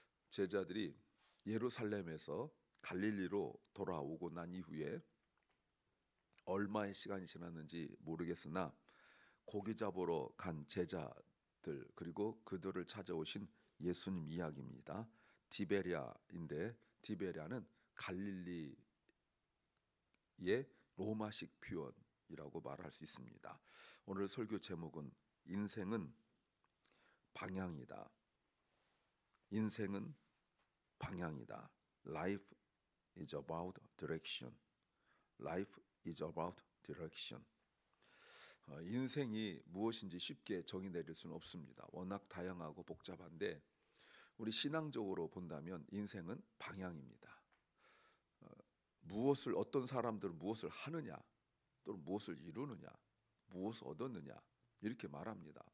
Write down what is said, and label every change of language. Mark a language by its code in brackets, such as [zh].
[ko] 제자들이 예루살렘에서 갈릴리로 돌아오고 난 이후에 얼마의 시간이 지났는지 모르겠으나 고기 잡으러 간 제자들 그리고 그들을 찾아오신 예수님 이야기입니다. 디베랴인데 디베랴는 갈릴리의 로마식 표현이라고 말할 수 있습니다. 오늘 설교 제목은 인생은 방향이다. 인생은 방향이다. [en] Life is about direction. Life is about direction. [ko] 인생이 무엇인지 쉽게 정의 내릴 수는 없습니다. 워낙 다양하고 복잡한데 우리 신앙적으로 본다면 인생은 방향입니다. 무엇을 어떤 사람들은 무엇을 하느냐 또는 무엇을 이루느냐 무엇을 얻었느냐 이렇게 말합니다.